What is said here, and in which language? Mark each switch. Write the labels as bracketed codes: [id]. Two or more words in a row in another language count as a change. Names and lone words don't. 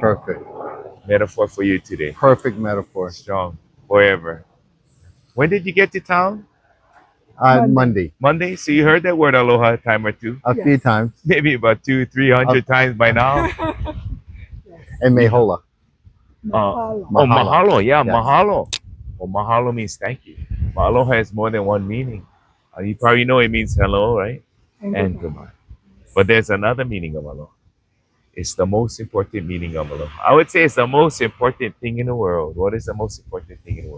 [en] Perfect. metaphor for you today. Perfect metaphor. Strong forever. When did you get to town? Monday. Monday. So you heard that word aloha a time or two, A few Yes. times. maybe about 200-300 times by now. Yes. And Mehola. Mahalo. Oh, mahalo. Yeah, Yes. mahalo. Well, mahalo means thank you. But aloha has more than one meaning. You probably know it means hello, right? And goodbye. But there's another meaning of aloha. It's the most important meaning of aloha. I would say it's the most important thing in the world. What is the most important thing in the world?